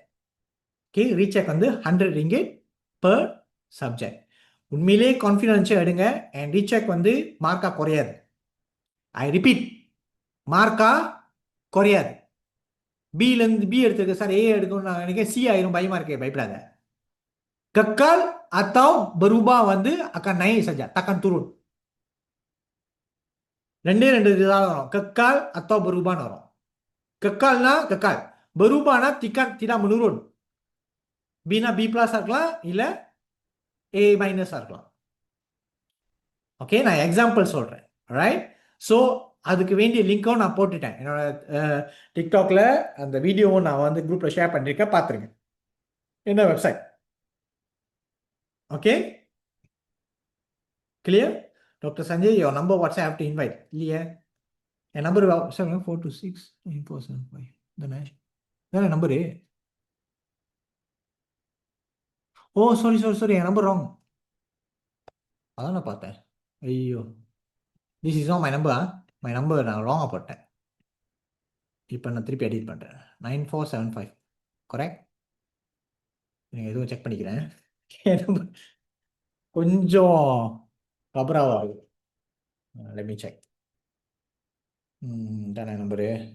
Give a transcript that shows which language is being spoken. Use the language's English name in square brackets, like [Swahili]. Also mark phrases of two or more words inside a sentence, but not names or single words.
[Tamil] ஓகே, ரீசெக் வந்து 100 ringgit per சப்ஜெக்ட். உண்மையிலே கான்ஃபிடென்ஷியல் எடுங்க. அண்ட் ரீசெக் வந்து மார்க்கா குறையாது. [English] I repeat, [Tamil] மார்க்கா குறையாது. பிலேருந்து பி எடுத்துருக்க சார், ஏ எடுக்கணும் நான் நினைக்கிறேன், சி ஆயிரும், பயமா இருக்கே, பயப்படாத. [Malay] கக்கால் atau berubah வந்து akan naik saja, takkan turun. [Tamil] ரெண்டே ரெண்டு இதுதான் வரும், கெக்கால் [Malay] atau berubahன்னு [Tamil] வரும். கெக்கால்னா கெக்கால், [Malay] berubahனா tidak menurun. [Tamil] பினா [English] B plus [Tamil] இருக்கலாம், இல்ல [English] A minus [Tamil] இருக்கலாம். ஓகே, நான் எக்ஸாம்பிள் சொல்றேன். ரைட், ஸோ அதுக்கு வேண்டிய லிங்க்கும் நான் போட்டுட்டேன் என்னோட டிக்டாக்ல. அந்த வீடியோவும் நான் வந்து குரூப்ல ஷேர் பண்ணிருக்கேன், பார்த்துருங்க. என்ன வெப்சைட்? [English] okay, clear? Doctor Sanjay, your number WhatsApp have to invite [Tamil] இல்லையே? என் நம்பர் 74269475 தானே நம்பரு? ஓ சாரி, என் நம்பர் ராங். அதான் நான் பார்த்தேன். ஐயோ, [English] this is not my number. my number [Tamil] நான் ராங்காக போட்டேன். இப்போ நான் திருப்பி எடிட் பண்ணுறேன். 9475 கரெக்ட். நீங்கள் எதுவும் செக் பண்ணிக்கிறேன். என் நம்பர் கொஞ்சம் கபராக ஆகுது. [English] let me check. [Tamil] தானே நம்பரு?